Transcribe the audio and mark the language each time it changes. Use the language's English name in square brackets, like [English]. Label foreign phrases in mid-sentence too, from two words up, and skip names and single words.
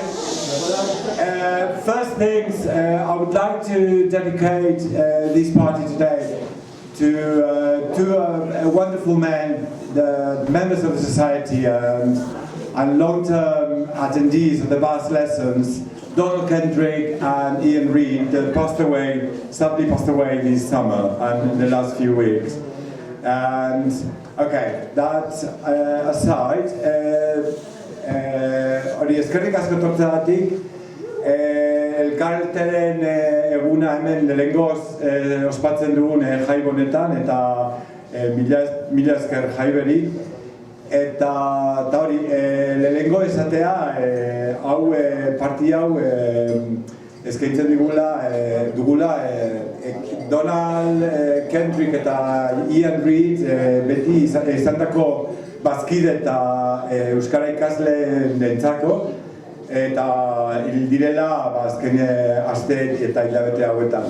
[English] First things, I would like to dedicate this party today to two wonderful men, the members of the society and long-term attendees of the Bus lessons, Donald Kendrick and Ian Reid, that sadly passed away this summer and in the last few weeks. And okay, that aside, [Basque] hori eskerrik asko tortzeagatik, elkarteren eguna hemen lehengoz ospatzen dugun jai honetan eta mila esker jaiberi. Eta hori, lehengo esatea, parti hau eskaintzen dugula Donald Kendrick eta Ian Reid beti izandako bazkide eta euskara ikasle nentzako eta hil direla azken aste eta hilabete hauetan.